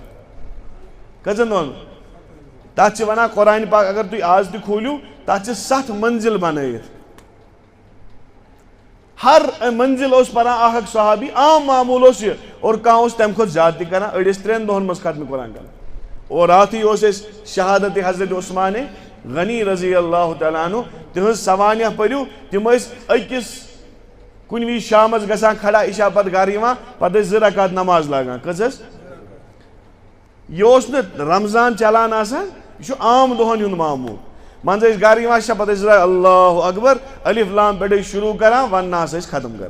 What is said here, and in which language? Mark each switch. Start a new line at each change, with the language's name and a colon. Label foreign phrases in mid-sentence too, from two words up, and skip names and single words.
Kashmiri: کٔژن دۄہن تتھ چھِ ونان قرآنہِ پاک اگر تُہۍ آز تہِ کھوٗلِو تتھ چھِ 7 منزِل بنٲیِتھ ہر منزِل اوس پران اکھ صحابی عام معموٗل اوس یہِ اور کانٛہہ اوس تمہِ کھۄتہٕ زیادٕ تہِ کران أڑۍ ٲسۍ 3 دۄہن منٛز ختمہِ قرآن کران. اور راتھٕے اوس اَسہِ شہادت حضرت عثمانِ غنی
Arabic: رضی اللہ تعالیٰ عنہ
Kashmiri: تِہنٛز سوانح پٔرِو تِم ٲسۍ أکِس کُنہِ وِزِ شامس گژھان کھڑا عشا پتہٕ گرٕ یِوان پتہٕ ٲسۍ 2 رکات نماز لاگان. کٔژ حظ یہِ اوس نہٕ رمضان چلان آسان یہِ چھُ عام دۄہن ہُنٛد معموٗل. منٛزٕ ٲسۍ گرٕ یِوان پتہٕ ٲسۍ
Arabic: اللہ اکبر
Kashmiri: الف لام پٮ۪ٹھ ٲسۍ شروٗع کران وننہٕ ٲسۍ ختم کران.